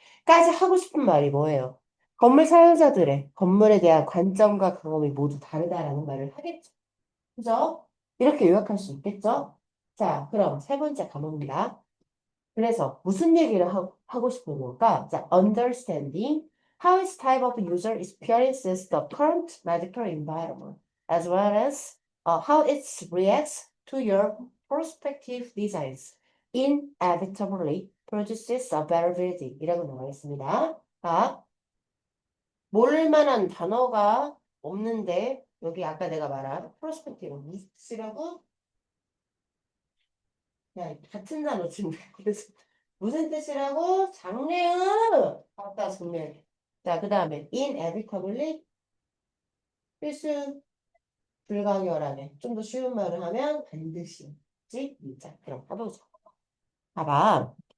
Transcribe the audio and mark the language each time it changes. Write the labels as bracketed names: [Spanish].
[Korean] 까지 하고 싶은 말이 뭐예요? 건물 사용자들의 건물에 대한 관점과 경험이 모두 다르다라는 말을 하겠죠. 그죠? 이렇게 요약할 수 있겠죠? 자, 그럼 세 번째 과목입니다. 그래서 무슨 얘기를 하고 싶은 걸까? [English] 자, understanding how each type of user experiences the current medical environment, as well as how it reacts to your prospective designs, inevitably produces a better building. [Korean] 이라고 나와 있습니다. 자, 모를 만한 단어가 없는데, 여기 아까 내가 말한 prospective 쓰라고 야, 같은 단어 지금 그래서 무슨 뜻이라고? 장래의 아까 정리해. 자, 그 다음에 inevitably 필수 불가결하게 좀 더 쉬운 말을 하면 반드시. 그치? 자, 그럼 해보자. 봐봐.